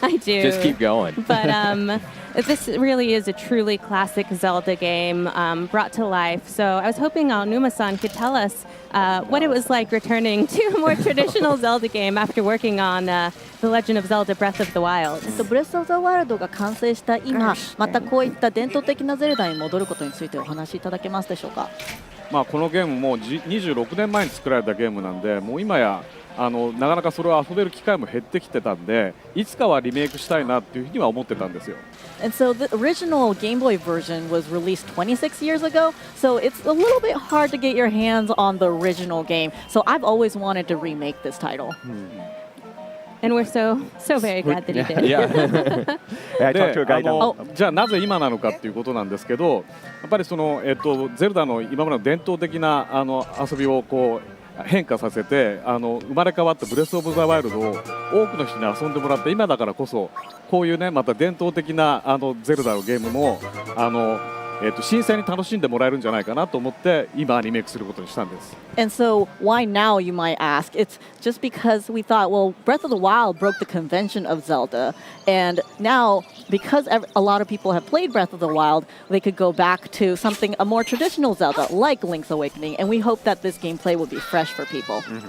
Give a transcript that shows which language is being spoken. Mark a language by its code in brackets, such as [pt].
[en] I do. Just keep going. But this really is a truly classic Zelda game brought to life. So I was hoping Aonuma-san could tell us what it was like returning to a more traditional Zelda game after working on The Legend of Zelda Breath of the Wild. [ja] ブレス・オブ・ザ・ワイルドが完成した今、またこういった伝統的なゼルダに戻ることについてお話しいただけますでしょうか。このゲームも26年前に作られたゲームなんで、もう今やなかなかそれを遊べる機会も減ってきてたんで、いつかはリメイクしたいなっていうふうには思ってたんですよ。 [en] And so the original Game Boy version was released 26 years ago, so it's a little bit hard to get your hands on the original game. So I've always wanted to remake this title. And we're so very glad that he did. Yeah. I talked to a guy now. [ja] じゃあなぜ今なのかっていうことなんですけど、やっぱりそのゼルダの今までの伝統的な遊びをこう変化させて生まれ変わったブレス・オブ・ザ・ワイルドを多くの人に遊んでもらって、今だからこそこういうねまた伝統的なゼルダのゲームも新鮮に楽しんでもらえるんじゃないかなと思って今リメイクすることにしたんです。 [en] And so why now, you might ask? It's just because we thought, well, Breath of the Wild broke the convention of Zelda, and now because a lot of people have played Breath of the Wild, they could go back to a more traditional Zelda like Link's Awakening, and we hope that this gameplay will be fresh for people.